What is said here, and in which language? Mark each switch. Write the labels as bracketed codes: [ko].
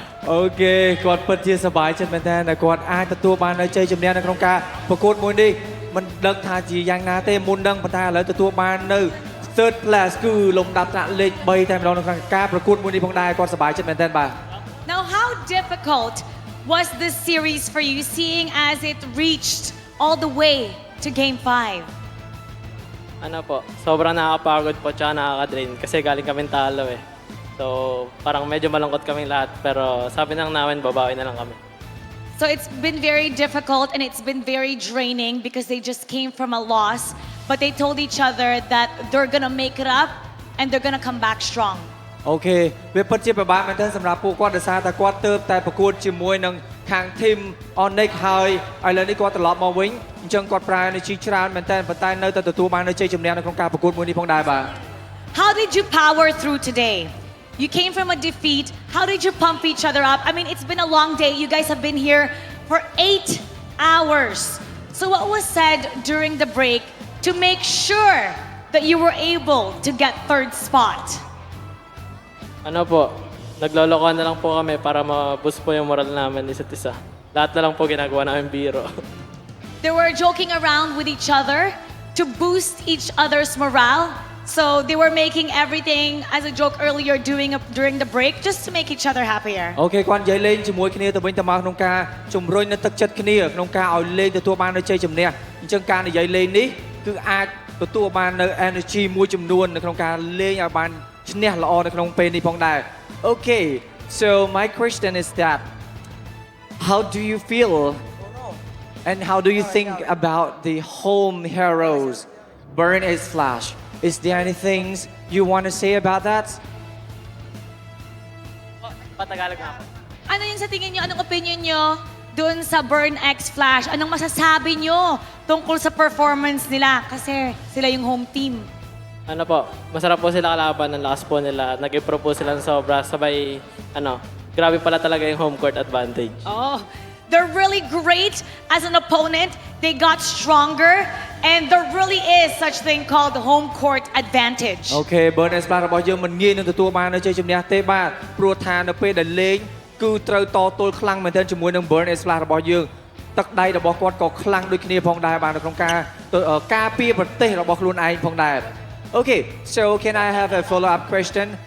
[km] អូខេគាត់ពិតជាសប្បាយចិត្តមែនតើគាត់អាចទទួលបាននៅជ័យជំនះនៅក្នុងការប្រកួតមួយនេះមិនដឹងថាជាយ៉ាងណាទេមុនដឹងប៉ុន្តែឥឡូវទទួលបាននៅ third place គឺលំដាប់ថ្នាក់លេខ3តែម្ដងនៅក្នុងការប្រកួតមួយនេះផងដែរគាត់សប្បាយចិត្តមែនតើបាទ [en] Now, how difficult was this series for you, seeing as it reached all the way to Game 5? [tl] Ano po, sobrang nakakapagod po tsaka nakaka-drain kasi galing kami talo eh. So, parang medyo malungkot kaming lahat pero sabi ng namin babawi na lang kami. [en] So it's been very difficult and it's been very draining because they just came from a loss, but they told each other that they're gonna make it up and they're gonna come back strong. [km] អូខេវាពិតជាពិបាកមែនទែនសម្រាប់ពួកគាត់ដោយសារតែគាត់ទើបតែប្រកួតជាមួយនឹងខាង team ONIC ហើយឥឡូវនេះគាត់ត្រឡប់មកវិញអញ្ចឹងគាត់ប្រើ energy ច្រើនមែនទែនប៉ុន្តែនៅតែទទួលបាននៅជ័យជំនះនៅក្នុងការប្រកួតមួយនេះផងដែរបាទ [en] How did you power through today? You came from a defeat. How did you pump each other up? I mean, it's been a long day. You guys have been here for 8 hours. So what was said during the break to make sure that you were able to get third spot? [tl] Ano po, naglolokohan na lang po kami para ma-boost po yung moral namin isa't isa. Lahat na lang po ginagawa namin biro. [en] They were joking around with each other to boost each other's morale. So they were making everything as a joke earlier during the break just to make each other happier. [km] អូខេគាត់និយាយលេងជាមួយគ្នាទៅវិញទៅមកក្នុងការជំរុញនៅទឹកចិត្តគ្នាក្នុងការឲ្យលេងទទួលបាននៅជ័យជំនះអញ្ចឹងការនិយាយលេងនេះគឺអាចទទួលបាននៅ energy មួយចំនួននៅក្នុងការលេងឲ្យបានឈ្នះល្អនៅក្នុងពេលនេះផងដែរ [en] Okay so my question is that how do you feel and how do you think about the home heroes Burn X Flash Is there any things you want to say about that? [tl] Patagalog na ako. Ano yun sa tingin nyo? Anong opinion nyo dun sa Burn X Flash? Anong masasabi nyo tungkol sa performance nila? Kasi sila yung home team. ano po, masarap po sila kalaban, ang lakas po nila. Nag-improve po sila ng sobra, sabay, grabe pala talaga yung home court advantage. [en] Oh, they're really great as an opponent. They got stronger, and there really is such thing called home court advantage. [km] អូខេ Burn and Splash របស់យើងមិនងាយនឹងទទួលបាននៅជ័យជំនះទេបាទព្រោះថានៅពេលដែលលេងគឺត្រូវតទល់ខ្លាំងមែនទែនជាមួយនឹង Burn and Splash របស់យើងទឹកដៃរបស់គាត់ក៏ខ្លាំងដូចគ្នាផងដែរបាទនៅក្នុងការពារប្រទេសរបស់ខ្លួនឯងផងដែរ [en] Okay, so can I have a follow-up question?